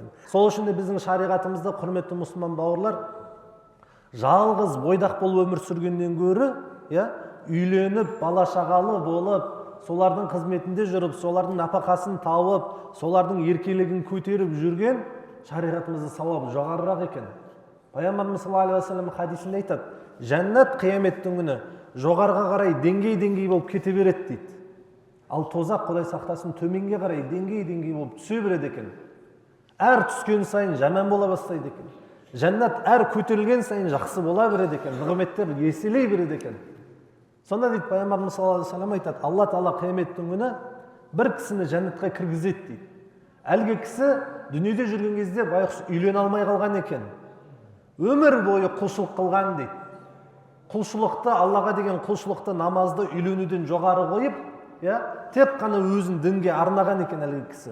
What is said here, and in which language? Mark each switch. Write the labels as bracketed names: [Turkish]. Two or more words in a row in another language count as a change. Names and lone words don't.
[Kazakh] Сол үшін де біздің шариғатымызда, құрметті мұсылман бауырлар, жалғыз бойдақ болып өмір сүргеннен гөрі, үйленіп, бала шағалы болып, солардың қызметінде жүріп, солардың нәпақасын тауып, солардың еркелігін көтеріп жүрген шариғатымызда сауабы жоғарырақ екен. Пайғамбарымыз [Arabic] صلى الله عليه وسلم [Kazakh] хадисінде айтады: жәннат қияметтің күні жоғарыға қарай деңгей болып кете береді дейді. Ал тозақ, Құдай сақтасын, төменге қарай деңгей болып түсе береді екен. Әр түскен сайын жаман бола бастайды екен. Жәннат әр көтерілген сайын жақсы бола береді екен. Нығметтер еселей береді екен. Сонда дейді Пайғамбарымыз [Arabic] صلى الله عليه وسلم [Kazakh] айтады: Алла Тағала қияметтің күні бір кісіні жәннатқа кіргізеді дейді. Әлгі кісі дүниеде жүрген кезде байғұс үйлене алмай қалған екен. Өмір бойы құлшылық қылған дейді. Құлшылықты, Аллаға деген құлшылықты, намазды үйленуден жоғары қойып, тек қана өзін дінге арнаған екен әлгі кісі.